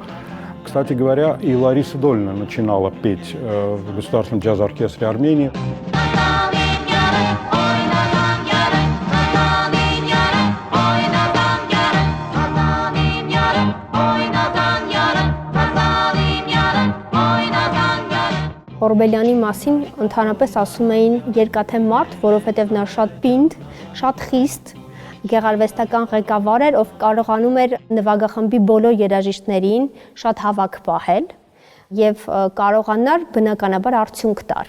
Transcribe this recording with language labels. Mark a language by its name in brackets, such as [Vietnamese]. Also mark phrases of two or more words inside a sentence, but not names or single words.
[Russian] Кстати говоря, и Лариса Долина начинала петь в Государственном джаз-оркестре Армении. [Armenian] Օրբելյանի մասին ընդհանրապես ասում էին երկաթե մարդ, որովհետև նա շատ պինդ, շատ խիստ, գեղարվեստական ղեկավար էր, ով կարողանում էր նվագախմբի բոլոր երաժիշտներին շատ հավաք պահել եւ կարողանար բնականաբար արդյունք տար։